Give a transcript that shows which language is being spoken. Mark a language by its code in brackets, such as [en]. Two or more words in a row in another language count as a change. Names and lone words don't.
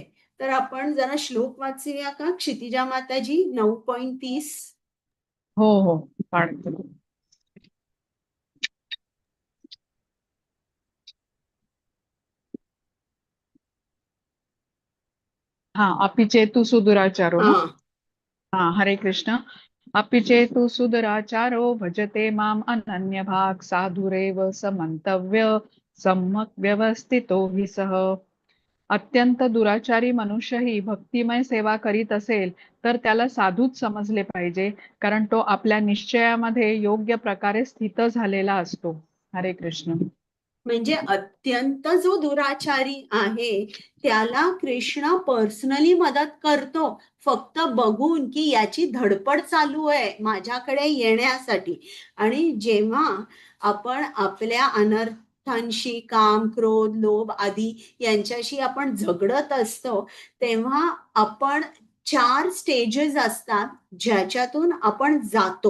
[mr] तर आपण जरा श्लोक वाचूया का, क्षितिजा माताजी? 9.30. हो हो पाळते. हा [sa] अपि चेतु सुदुराचारो [mr] ना. हा [sa] हरे कृष्ण. अपि चेतु सुदुराचारो भजते माम अनन्य भाग साधुरेव समंतव्य सम्यक व्यवस्थितो हि सह. [mr] अत्यंत दुराचारी मनुष्यही भक्तिमय सेवा करीत असेल तर त्याला साधूच समजले पाहिजे, कारण तो आपल्या निश्चयामध्ये योग्य प्रकारे स्थित झालेला असतो. [sa] हरे कृष्ण. [mr] म्हणजे अत्यंत जो दुराचारी आहे त्याला कृष्ण पर्सनली मदत करतो, फक्त बघून की याची धडपड चालू आहे माझ्याकडे येण्यासाठी. आणि जेव्हा आपण आपल्या अनर्थांशी, काम, क्रोध, लोभ आदी यांच्याशी आपण झगडत असतो, तेव्हा आपण 4 स्टेजेस असतात ज्याच्यातून आपण जातो.